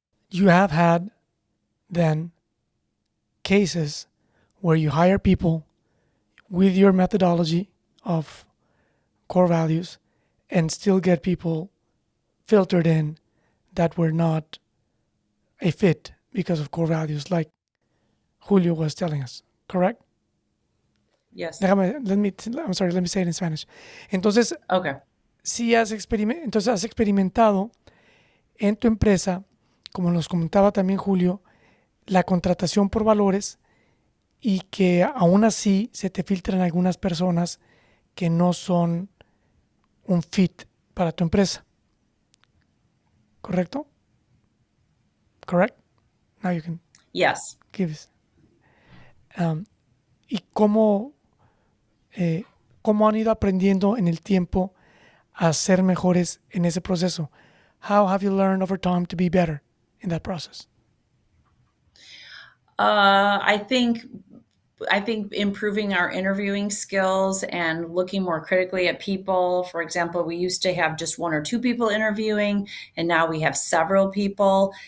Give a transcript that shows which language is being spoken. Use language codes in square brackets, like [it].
[en] You have had then cases where you hire people with your methodology of core values and still get people filtered in that were not a fit because of core values, like Julio was telling us, correct? Yes. Let me say it in Spanish. Entonces, Okay. [es] si has experimentado en tu empresa, como nos comentaba también Julio, la contratación por valores, y que aún así se te filtran algunas personas que no son un fit para tu empresa. [en] ¿Correcto? Correct? Now you can Yes. give us. [es] ¿Y cómo han ido aprendiendo en el tiempo a ser mejores en ese proceso? [en] How have you learned over time to be better in that process? I think improving our interviewing skills and looking more critically at people. For example, we used to have just 1 or 2 people interviewing, and now we have several people.